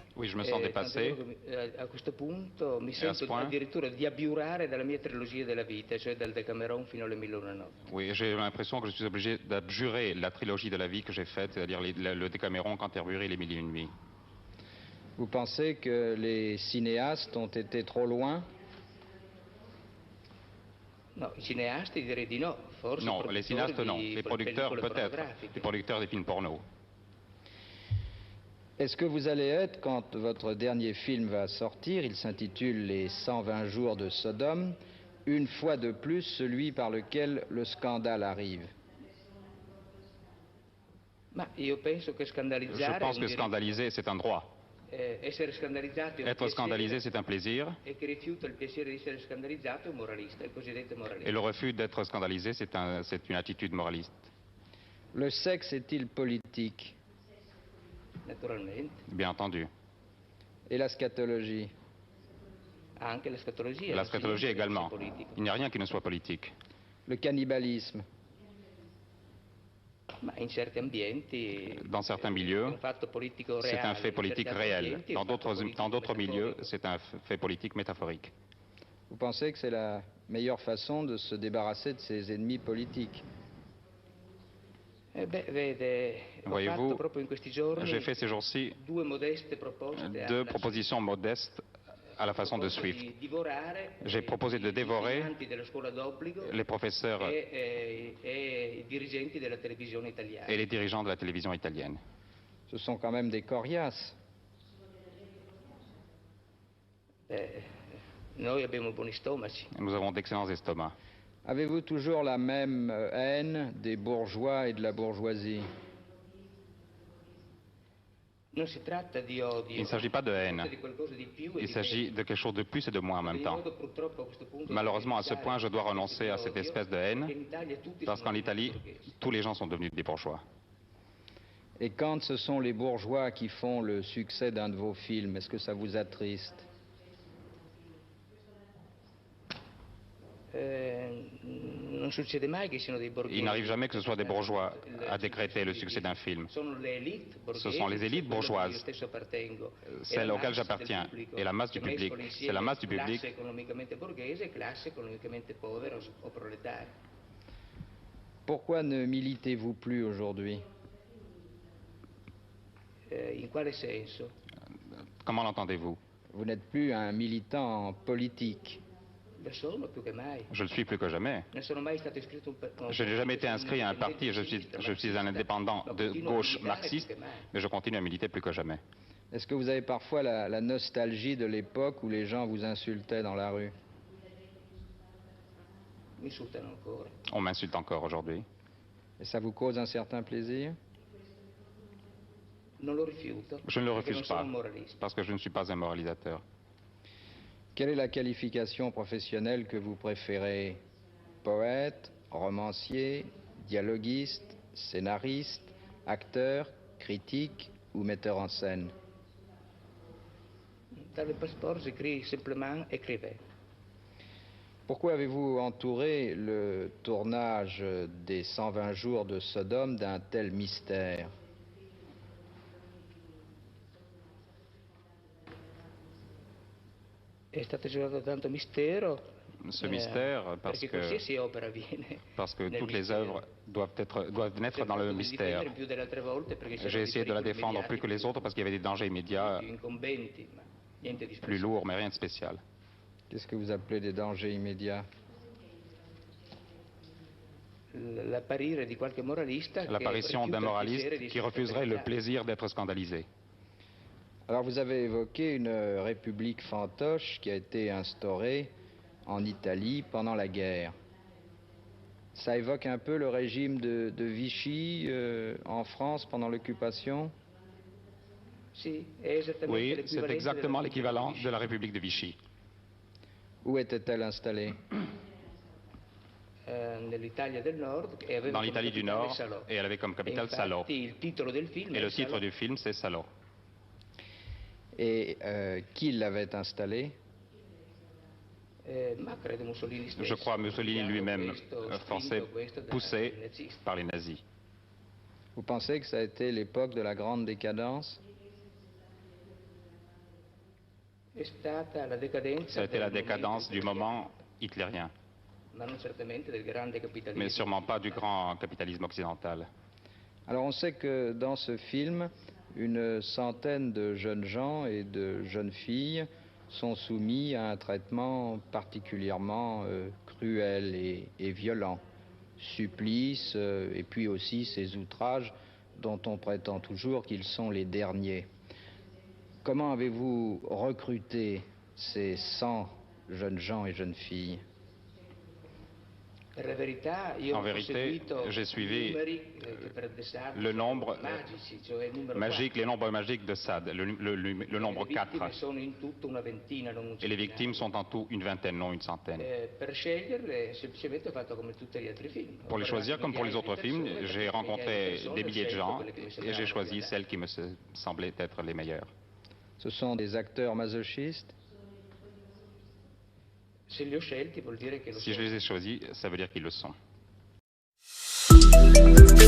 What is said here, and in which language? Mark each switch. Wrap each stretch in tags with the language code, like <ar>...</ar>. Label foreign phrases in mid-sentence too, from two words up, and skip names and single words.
<fr>je me sens dépassé.</fr> <it>A questo punto mi</it> <fr>Et à ce</fr> <it>sento</it> <fr>point,</fr> <it>addirittura di abiurare dalla mia trilogia della vita, cioè dal Decameron fino alle Mille e una notti.</it> <fr>oui, j'ai l'impression que je suis obligé d'abjurer la trilogie de la vie que j'ai faite, c'est-à-dire le Décaméron, Canterbury et les Mille et une nuits. Vous pensez que les cinéastes ont été trop loin?</fr> <it>No, i cineasti direi di no, forse</it> <fr>Non, les cinéastes non, les producteurs</fr> <it>pellicole</it> <fr>peut-être,</fr> <it>pornografiche.</it> <fr>les producteurs des films porno. Est-ce que vous allez être, quand votre dernier film va sortir, il s'intitule Les 120 jours de Sodome, une fois de plus celui par lequel le scandale arrive?</fr> <it>Ma io penso che</it> <fr>Je</fr> <it>scandalizzare</it> <fr>pense</fr> <it>è</it> <fr>que</fr> <it>un diritto.</it> <fr>scandaliser, c'est un droit.</fr> <it>Essere scandalizzato è un</it> <fr>Être</fr> <it>piacere,</it> <fr>scandalisé, c'est un plaisir.</fr> <it>e chi rifiuta il piacere di essere scandalizzato è un moralista, il cosiddetto moralista.</it> <fr>Et le refus d'être scandalisé, c'est une attitude moraliste. Le sexe est-il politique?</fr> <it>Naturalmente.</it> <fr>Bien entendu. Et la scatologie?</fr> <it>Anche la scatologia.</it> <fr>La scatologie</fr> <it>non</it> <fr>également.</fr> <it>è politica.</it> <fr>Il n'y a rien qui ne soit politique. Le cannibalisme?</fr> <it>Ma in certi ambienti</it> <fr>Dans certains</fr> <it>è</it> <fr>milieux,</fr> <it>un fatto politico</it> <fr>c'est</fr> <it>reale,</it> <fr>un fait</fr> <it>in</it> <fr>politique</fr> <it>certi altri</it> <fr>réel.</fr> <it>ambienti è un</it> <fr>Dans</fr> <it>fatto politico</it> <fr>d'autres milieux,</fr> <it>metaforico.</it> <fr>c'est un fait politique métaphorique. Vous pensez que c'est la meilleure façon de se débarrasser de ses ennemis politiques?</fr> <it>Vede, ho</it> <fr>Voyez-vous,</fr> <it>fatto proprio in questi giorni</it> <fr>j'ai fait ces jours-ci</fr> <it>due modeste proposte</it> <fr>deux propositions modestes à la façon de Swift.</fr> <it>di divorare</it> <fr>J'ai proposé de</fr> <it>gli</it> <fr>dévorer</fr> <it>insegnanti della scuola d'obbligo</it> <fr>les professeurs</fr> <it>e i dirigenti della televisione italiana.</it> <fr>et les dirigeants de la télévision italienne. Ce sont quand même des coriaces.</fr> <it>Noi abbiamo buoni stomaci.</it> <fr>Nous avons d'excellents estomacs. Avez-vous toujours la même haine des bourgeois et de la bourgeoisie?</fr> <it>Non si tratta di odio.</it> <fr>Il ne s'agit pas de haine.</fr> <it>Di qualcosa di più e</it> <fr>Il</fr> <it>di</it> <fr>s'agit</fr> <it>meglio.</it> <fr>de quelque chose de plus et de moins en même temps.</fr> <it>Io purtroppo a questo punto</it> <fr>Malheureusement, à ce</fr> <it>devo</it> <fr>point, je dois renoncer à</fr> <it>odio,</it> <fr>cette espèce de</fr> <it>perché</it> <fr>haine,</fr> <it>in Italia tutti</it> <fr>parce</fr> <it>sono</it> <fr>qu'en Italie,</fr> <it>borghesi.</it> <fr>tous les gens sont devenus des bourgeois. Et quand ce sont les bourgeois qui font le succès d'un de vos films, est-ce que ça vous attriste?</fr> <it>Non succede mai che siano dei borghesi.</it> <fr>Il n'arrive jamais que ce soit des bourgeois à décréter le succès d'un film.</fr> <it>Sono le élite borghesi,</it> <fr>Ce sont les élites bourgeoises,</fr> <it>io stesso appartengo,</it> <fr>celles</fr> <it>e la</it> <fr>auxquelles</fr> <it>masse del</it> <fr>j'appartiens,</fr> <it>pubblico,</it> <fr>et la masse du</fr> <it>che</it> <fr>public.</fr> <it>mescolano</it> <fr>C'est la masse du</fr> <it>insieme</it> <fr>public.</fr> <it>classe economicamente borghese e classe economicamente povera o proletaria.</it> <fr>Pourquoi ne militez-vous plus aujourd'hui?</fr> <it>In quale senso?</it> <fr>Comment l'entendez-vous? Vous n'êtes plus un militant politique.</fr> <it>Lo sono più che mai.</it> <fr>Je le suis plus que jamais.</fr> <it>Non sono mai stato iscritto</it> <fr>Je n'ai jamais été inscrit à un parti, je suis un indépendant de gauche marxiste, mais je continue à militer plus que jamais. Est-ce que vous avez parfois la nostalgie de l'époque où les gens vous insultaient dans la rue?</fr> <it>Mi insultano ancora.</it> <fr>On m'insulte encore aujourd'hui. Et ça vous cause un certain plaisir?</fr> <it>Non lo rifiuto.</it> <fr>Je ne le</fr> <it>perché</it> <fr>refuse</fr> <it>non sono</it> <fr>pas,</fr> <it>un moralista.</it> <fr>parce que je ne suis pas un moralisateur. Quelle est la qualification professionnelle que vous préférez? Poète, romancier, dialoguiste, scénariste, acteur, critique ou metteur en scène? Dans le passeport, j'écris simplement écrivain. Pourquoi avez-vous entouré le tournage des 120 jours de Sodome d'un tel mystère?</fr> <it>È stato girato tanto mistero.</it> <fr>Ce mystère,</fr> <it>perché qualsiasi opera viene.</it> <fr>parce que</fr> <it>nel</it> <fr>toutes les</fr> <it>mistero.</it> <fr>œuvres doivent naître dans le</fr> <it>Di</it> <fr>mystère.</fr> <it>difendere più delle altre volte perché c'erano</it> <fr>J'ai essayé de la</fr> <it>dei pericoli</it> <fr>défendre plus que les</fr> <it>mediatici,</it> <fr>autres parce qu'il y avait des dangers immédiats,</fr> <it>più incombenti, ma niente di</it> <fr>plus</fr> <it>speciale.</it> <fr>lourds, mais rien de spécial. Qu'est-ce que vous appelez des dangers immédiats?</fr> <it>L'apparire di qualche moralista che</it> <fr>L'apparition</fr> <it>rifiuta</it> <fr>d'un</fr> <it>il</it> <fr>moraliste</fr> <it>piacere di</it> <fr>qui</fr> <it>essere</it> <fr>refuserait le</fr> <it>scandalizzato.</it> <fr>plaisir d'être scandalisé. Alors vous avez évoqué une république fantoche qui a été instaurée en Italie pendant la guerre. Ça évoque un peu le régime de Vichy en France pendant l'occupation?</fr> <it>Sì, è esattamente</it> <fr>Oui,</fr> <it>l'equivalente</it> <fr>c'est exactement</fr> <it>della</it> <fr>l'équivalent</fr> <it>Vichy.</it> <fr>de la République de Vichy. Où était-elle installée?</fr> <it>Nell'Italia del Nord e aveva</it> <fr>Dans</fr> <it>come</it> <fr>l'Italie du</fr> <it>capitale</it> <fr>Nord,</fr> <it>Salò.</it> <fr>et elle avait comme capitale</fr> <it>Infatti,</it> <fr>Salò.</fr> <it>il titolo del film</it> <fr>Et</fr> <it>è</it> <fr>le titre</fr> <it>Salò.</it> <fr>du film, c'est Salò. Et qui l'avait installée?</fr> <it>Ma credo Mussolini stesso.</it> <fr>Je crois Mussolini lui-même,</fr> <it>Questo,</it> <fr>forcé,</fr> <it>spinto questo dai</it> <fr>poussé</fr> <it>nazisti.</it> <fr>par les nazis. Vous pensez que ça a été l'époque de la grande décadence?</fr> <it>È stata la decadenza</it> <fr>Ça a été la</fr> <it>del</it> <fr>décadence</fr> <it>movimento</it> <fr>du moment hitlérien,</fr> <it>ma non certamente del grande capitalismo.</it> <fr>mais sûrement pas du grand capitalisme occidental. Alors on sait que dans ce film, une centaine de jeunes gens et de jeunes filles sont soumis à un traitement particulièrement cruel et violent. Supplices et puis aussi ces outrages dont on prétend toujours qu'ils sont les derniers. Comment avez-vous recruté ces 100 jeunes gens et jeunes filles?</fr> <it>Per la verità, io</it> <fr>En</fr> <it>ho</it> <fr>vérité,</fr> <it>seguito</it> <fr>j'ai suivi</fr> <it>i numeri che per De Sade</it> <fr>le</fr> <it>sono</it> <fr>nombre</fr> <it>magici, cioè il numero</it> <fr>magique,</fr> <it>4.</it> <fr>les nombres magiques de Sade, le nombre</fr> <it>Le vittime</it> <fr>4.</fr> <it>sono in tutto una ventina, non un</it> <fr>Et les victimes</fr> <it>centinaio.</it> <fr>sont en tout une vingtaine, non une centaine.</fr> <it>Per sceglierle semplicemente ho fatto come tutti gli altri film.</it> <fr>Pour les choisir, comme pour les autres films, j'ai rencontré des milliers de gens et j'ai choisi celles celles qui me semblaient être les meilleures. Ce sont des acteurs masochistes?</fr> <it>Se li ho scelti vuol dire che lo</it> <fr>Si</fr> <it>sono.</it> <fr>je les ai choisis, ça veut dire qu'ils le sont.</fr>